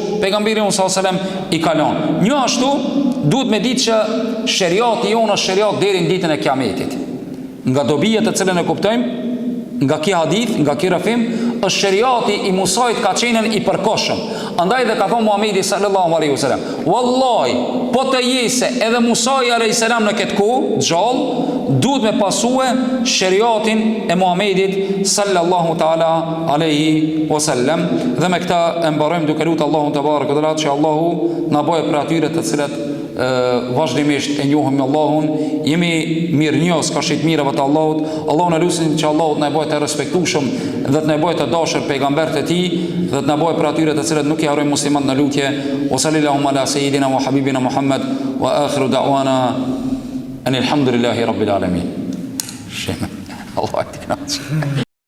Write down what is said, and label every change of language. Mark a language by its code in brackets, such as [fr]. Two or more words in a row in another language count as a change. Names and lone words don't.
[sq] Pejgamberi [ar] صلى الله عليه وسلم [sq] i kalon. Një ashtu duhet me ditë që sheriati jonë është sheriat deri në ditën e kiametit. Nga dobija të cilën e kuptojmë, nga ki hadith, nga ki rafim, është sheriati i Musait ka qenë i përkohshëm. Andaj dhe ka thonë Muhamedi [ar] صلى الله عليه وسلم, [sq] wallahi, po të jese edhe Musai [ar] عليه السلام [sq] në këtë kohë gjallë, duhet me pasue sheriatin e Muhamedit [ar] صلى الله تعالى عليه وسلم. [sq] Dhe me këta e mbarojmë duke lutur Allahun [ar] تبارك وتعالى [sq] që Allahu na bëjë për atyre të cilët vazhdimisht e njohim Allahun, jemi mirënjohës ka shit mirave të Allahut. Allahu na lutim që Allahu na bëjë të respektueshëm dhe të na bëjë të dashur pejgamberët e tij dhe të na bëjë për atyre të cilët nuk i harrojmë muslimanët në lutje. [ar] وصلى الله على سيدنا وحبيبنا محمد وآخر دعوانا أن الحمد لله رب العالمين. الله أكبر.